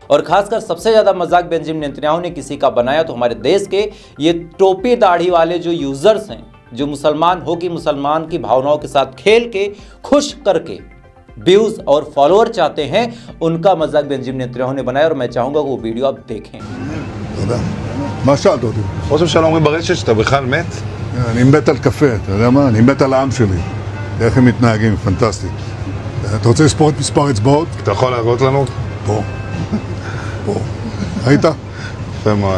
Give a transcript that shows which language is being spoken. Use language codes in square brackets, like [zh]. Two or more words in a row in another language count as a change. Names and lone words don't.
[hi] और खासकर सबसे ज्यादा मजाक बेंजामिन नेतन्याहू ने किसी का बनाया तो हमारे देश के ये टोपी दाढ़ी वाले जो यूजर्स हैं, जो मुसलमान हो कि मुसलमान की भावनाओं के साथ खेल के खुश करके व्यूज और फॉलोअर चाहते हैं, उनका मजाक बेंजामिन नेतन्याहू ने बनाया और मैं चाहूंगा वो वीडियो आप देखें। [he] מה שאלת אותי? ראש הממשלה אומרים ברשת שאתה בכלל מת? אני מת על קפה, אתה יודע מה? אני מת על העם שלי. איך הם מתנהגים, פנטסטי. אתה רוצה לספור את מספר אצבעות? אתה יכול להראות לנו? פה. פה. ראית? יפה מאוד.